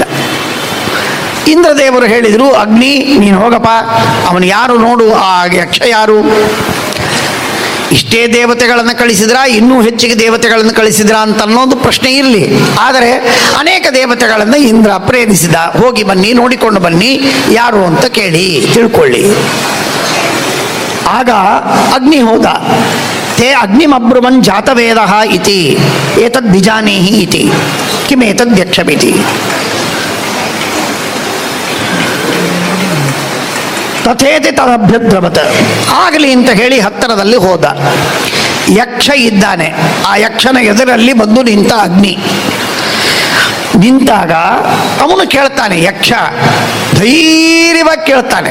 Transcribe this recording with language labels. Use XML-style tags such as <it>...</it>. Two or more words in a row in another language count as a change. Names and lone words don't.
<kn>ಇಂದ್ರದೇವರು ಹೇಳಿದರು, ಅಗ್ನಿ ನೀನು ಹೋಗಪ್ಪ, ಅವನು ಯಾರು ನೋಡು, ಆ ಯಕ್ಷ ಯಾರು. ಇಷ್ಟೇ ದೇವತೆಗಳನ್ನು ಕಳಿಸಿದ್ರಾ, ಇನ್ನೂ ಹೆಚ್ಚಿಗೆ ದೇವತೆಗಳನ್ನು ಕಳಿಸಿದ್ರಾ ಅಂತ ಅನ್ನೋದು ಪ್ರಶ್ನೆ ಇರಲಿ. ಆದರೆ ಅನೇಕ ದೇವತೆಗಳನ್ನು ಇಂದ್ರ ಪ್ರೇರಿಸಿದ, ಹೋಗಿ ಬನ್ನಿ, ನೋಡಿಕೊಂಡು ಬನ್ನಿ, ಯಾರು ಅಂತ ಕೇಳಿ ತಿಳ್ಕೊಳ್ಳಿ. ಆಗ ಅಗ್ನಿ ಹೋದ.</kn> <sa>ತೇ ಅಗ್ನಿಮಬ್ರುವನ್ ಜಾತವೇದ ಇತಿ ಏತದ್ ಬಿಜಾನೀಹಿ ಇತಿ ಕಿಮೇತದ್ಯಕ್ಷಮಿತಿ. ತಥೇತಿ ತದಭ್ಯದ್ರವತ್.</sa> <kn>ಆಗಲಿ ಅಂತ ಹೇಳಿ ಹತ್ತಿರದಲ್ಲಿ ಹೋದ. ಯಕ್ಷ ಇದ್ದಾನೆ. ಆ ಯಕ್ಷನ ಎದುರಲ್ಲಿ ಬಂದು ನಿಂತ ಅಗ್ನಿ. ನಿಂತಾಗ ಅವನು ಕೇಳ್ತಾನೆ, ಯಕ್ಷ ಧೈರ್ಯವಾಗಿ ಕೇಳ್ತಾನೆ.</kn>